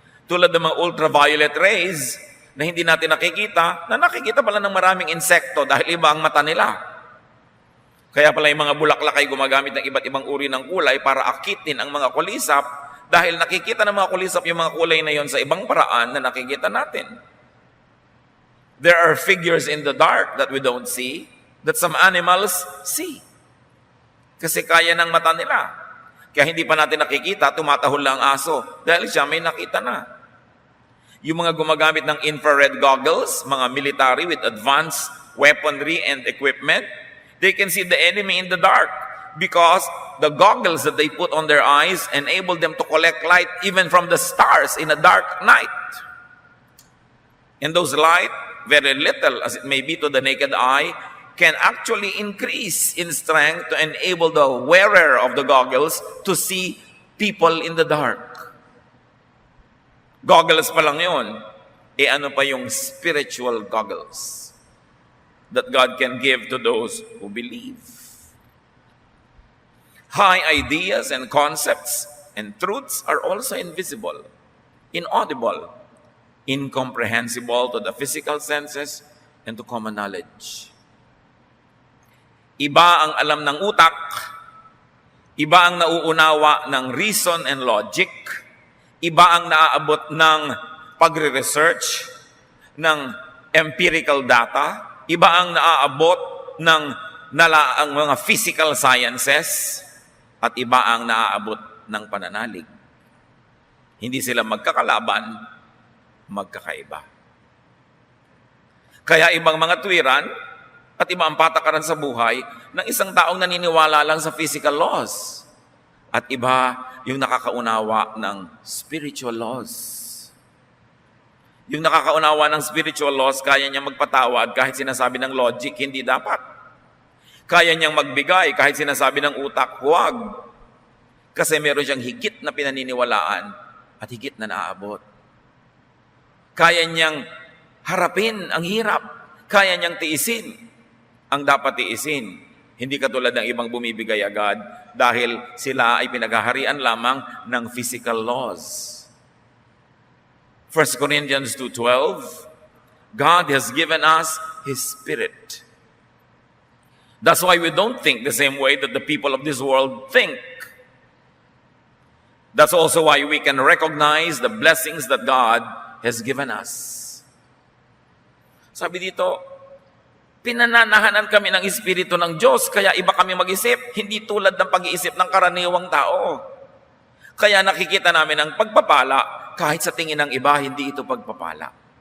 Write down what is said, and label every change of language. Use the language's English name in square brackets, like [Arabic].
[Filipino] Tulad ng mga ultraviolet rays na hindi natin nakikita, na nakikita pala ng maraming insekto dahil iba ang mata nila. Kaya pala yung mga bulaklak ay gumagamit ng iba't ibang uri ng kulay para akitin ang mga kulisap dahil nakikita ng mga kulisap yung mga kulay na yon sa ibang paraan na nakikita natin. [English] There are figures in the dark that we don't see, that some animals see. [Filipino] Kasi kaya ng mata nila. Kaya hindi pa natin nakikita, tumatahol lang ang aso dahil siya may nakita na. Yung mga gumagamit ng [English] infrared goggles, mga military with advanced weaponry and equipment, they can see the enemy in the dark because the goggles that they put on their eyes enable them to collect light even from the stars in a dark night. And those light, very little as it may be to the naked eye, can actually increase in strength to enable the wearer of the goggles to see people in the dark. [Filipino] Goggles pa lang yun. Ano pa yung [English] spiritual goggles that God can give to those who believe. High ideas and concepts and truths are also invisible, inaudible, incomprehensible to the physical senses and to common knowledge. [Filipino] Iba ang alam ng utak, iba ang nauunawa ng [English] reason and logic, [Filipino] iba ang naaabot ng pagre-research, ng empirical data, iba ang naaabot ng ang mga physical sciences, at iba ang naaabot ng pananalig. Hindi sila magkakalaban, magkakaiba. Kaya ibang mga tuwiran at iba ang patakaran sa buhay ng isang taong naniniwala lang sa physical laws. At iba yung nakakaunawa ng spiritual laws. Yung nakakaunawa ng spiritual laws, kaya niyang magpatawad kahit sinasabi ng logic, hindi dapat. Kaya niyang magbigay kahit sinasabi ng utak, huwag. Kasi meron siyang higit na pinaniniwalaan at higit na naaabot. Kaya niyang harapin ang hirap. Kaya niyang tiisin ang dapat tiisin. Hindi katulad ng ibang bumibigay agad dahil sila ay pinaghaharian lamang ng physical laws. [English] 1 Corinthians 2:12, God has given us His Spirit. That's why we don't think the same way that the people of this world think. That's also why we can recognize the blessings that God has given us. [Filipino] Sabi dito, pinananahanan kami ng Espiritu ng Diyos, kaya iba kami mag-isip, hindi tulad ng pag-iisip ng karaniwang tao. Kaya nakikita namin ang pagpapala, kahit sa tingin ng iba, hindi ito pagpapala.